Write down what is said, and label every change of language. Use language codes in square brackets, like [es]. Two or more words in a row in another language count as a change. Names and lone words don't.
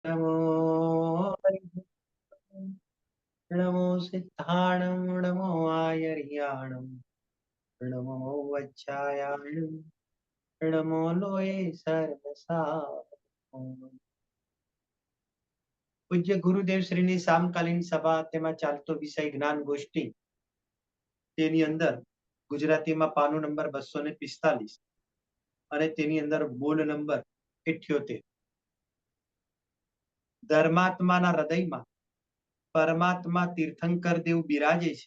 [pra] नमो नमो सिद्धाणं नमो आयर्याणं नमो वज्रायाणं नमो लोये सर्वसाधनं। [gu] પૂજ્ય ગુરુદેવ શ્રીની સામકાલીન સભા તેમાં ચાલતો વિષય જ્ઞાન ગોષ્ઠી, તેની અંદર ગુજરાતીમાં પાનું નંબર 245 અને તેની અંદર બોલ નંબર 78. ધર્માત્માના હૃદયમાં પરમાત્મા તીર્થંકર દેવ બિરાજે છે.